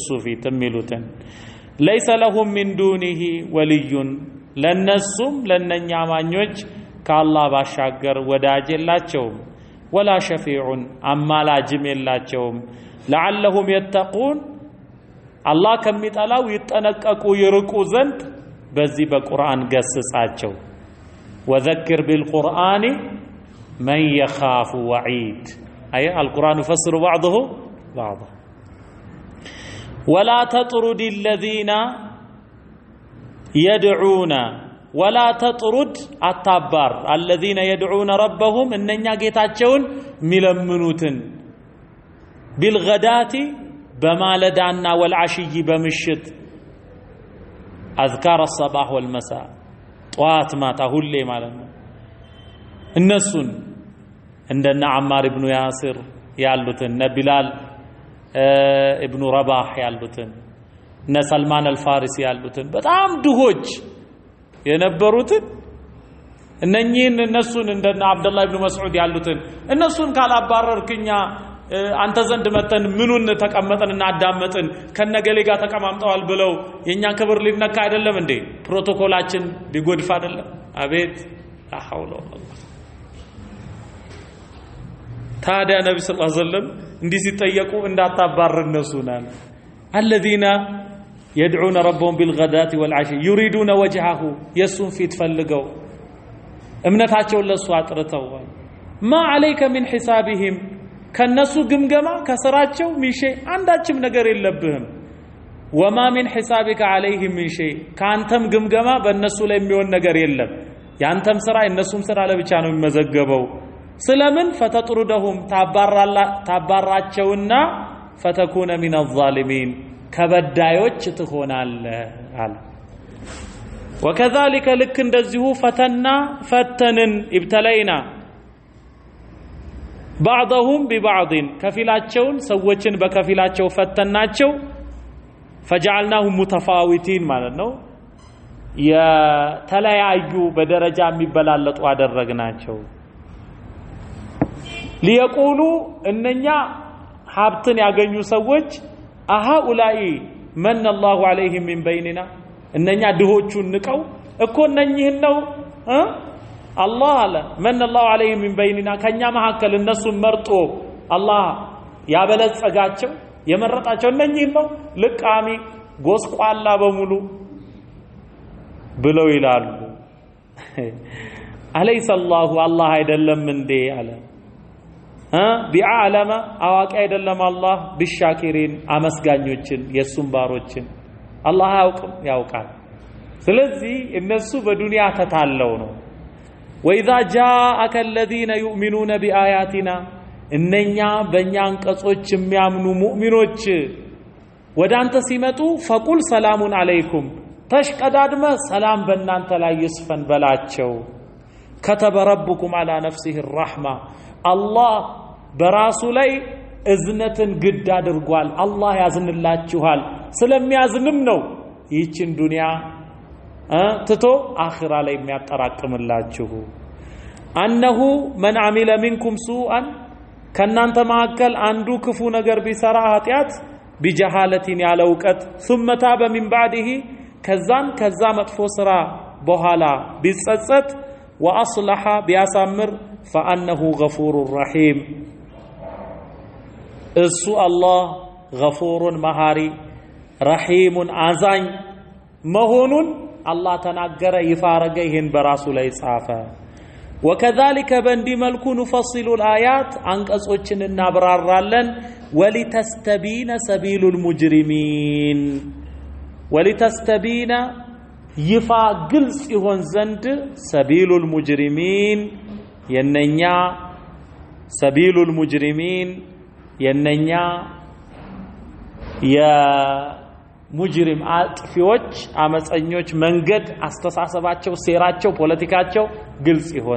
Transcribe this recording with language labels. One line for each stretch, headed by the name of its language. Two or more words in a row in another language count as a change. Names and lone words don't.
Amharic: ፊት የሚሉትን
Arabic: ليس لهم من دونه ولي
Amharic: ለነሱም ለነኛ አማኞች ከአላህ ባሻገር ወዳጅ የላቸውም።
Arabic: ولا شفيع
Amharic: አማላጅም የላቸውም።
Arabic: لعلهم يتقون
Amharic: አላህ ከሚጠላው ይጠነቀቁ ይርቁ ዘንድ በዚህ በቁርአን ገስጻቸው።
Arabic: وذكر بالقرآن من يخاف وعيد أي القرآن يفسر بعضه بعضا ولا تطرد الذين يدعون ولا تطرد አታባር الذين يدعون ربهم
Amharic: እነኛ ጌታቸውን ሚለምኑትን بالغداة በማለዳና والعشي በምሽት
Arabic: أذكار الصباح والمساء
Amharic: ጠዋት ማታ ሁሌ ማለት ነው። እነሱን እንደነ አማር ኢብኑ ያሲር ያሉትን እነ ቢላል ኢብኑ ረባህ ያሉትን እነ ሰልማን አልፋሪሲ ያሉትን በጣም ድሆች የነበሩትን እነሱን እንደነ አብዱላህ ኢብኑ መስዑድ ያሉትን እነሱን ካላባረርክኛ አንተ ዘንድ መተን ምኑን ተቀመጠንና አዳመጥን ከነገሌ ጋር ተቀማምጠዋል ብለው የኛ ክብር ሊነካ አይደለም እንዴ? ፕሮቶኮላችን ሊጎድፍ አይደለም? አቤት
Arabic: لا حول ولا
Amharic: ታዲያ ነብዩ
Arabic: صلى الله عليه وسلم
Amharic: እንዲህ ሲጠየቁ እንዳታባር እነሱናል
Arabic: الذين يدعون ربهم بالغداة والعشي يريدون وجهه
Amharic: የሱን ፊት ፈልገው እምነታቸውን ለሱ አጥርተው
Arabic: ما عليك من حسابهم
Amharic: ከነሱ ግምገማ ከስራቸው ሚሼ አንዳችም ነገር የለብህም።
Arabic: وما من حسابك عليهم من شيء
Amharic: ካንተም ግምገማ በእነሱ ላይ የሚሆን ነገር የለም። ያንተም ስራ የነሱም ስራ ለብቻ ነው የሚመዘገበው። ስለምን فتطردهم ታባራቸውና
Arabic: فتكون من الظالمين
Amharic: ከበዳዮች ትሆናለህ አለ። وكذلك ልክ እንደዚሁ ፈተንን ابتلينا
Arabic: بعضهم ببعض
Amharic: ከፊላቸውን ሰዎችን በከፊላቸው ፈተናቸው
Arabic: فجعلناهم متفاوتين
Amharic: ማለት ነው። የተለያዩ በደረጃ የሚበላለጡ አደረግናቸው። ሊየቁሉ እነኛ ሀብትን ያገኙ ሰዎች
Arabic: أهؤلاء منّ الله عليهم من بيننا
Amharic: እነኛ ድሆቹን ንቀው እኮ እነኚህን ነው አላህ አለ መን
Arabic: الله عليهم من بيننا
Amharic: ከኛ መካከል እነሱን መርጦ አላህ ያበለጸጋቸው የመረጣቸው እነኚህን ነው ልቃሚ ጎስቋላ በሙሉ ብለው ይላሉ። አለይሰ الله አይደለም እንዴ አለ ቢዓለመ አዋቂ አይደለም አላህ ቢሻኪሪን አመስጋኞችን የሱም ባሮችን አላህ ያውቅም ያውቃል። ስለዚህ እነሱ በዱንያ ተታለው ነው።
Arabic: وإذا جاءك الذين يؤمنون بآياتنا
Amharic: እነኛ በእኛ አንቀጾች የሚያምኑ ሙእሚኖች ወደ አንተ ሲመጡ
Arabic: فقل سلام عليكم
Amharic: ተሽቀዳድመ ሰላም በእናንተ ላይ ይስፈን በላቸው።
Arabic: كتب ربكم على نفسه
Amharic: الرحمة አላህ በራሱ ላይ እዝነትን ግድ አድርጓል። አላህ ያዝንላችኋል። ስለሚያዝንም ነው ይህችን ዱንያ ትቶ አኺራ ላይ የሚያጠራቅምላችሁ።
Arabic: أنه من عمل منكم سوءا
Amharic: ከናንተ መካከል አንዱ ክፉ ነገር ቢሰራ ኃጢአት ቢጀሃለቲን ያለ እውቀት
Arabic: ثم تاب من بعده
Amharic: ከዛ መጥፎ ስራ በኋላ ቢጸጸት ወአስለሐ ቢያሳምር
Arabic: فأنه غفور رحيم
Amharic: እሱ አላህ ገፉሩን መሃሪ ረሂሙን አዛኝ መሆኑን አላህ ተናገረ ይፋ አረገ። ይህን በራሱ ላይ ጻፈ። وكذلك በእንዲህ መልኩ
Arabic: نفصل الآيات
Amharic: አንቀጾችን እናብራራለን።
Arabic: ولتستبين سبيل المجرمين ولتستبين
Amharic: ይፋ ግልጽ ይሆን ዘንድ
Arabic: سبيل المجرمين
Amharic: የነኛ
Arabic: سبيل المجرمين
Amharic: የነኛ ሙጅሪም አጥፊዎች አመፀኞች መንገድ አስተሳሰባቸው ሴራቸው ፖለቲካቸው ግልጽ ይሆን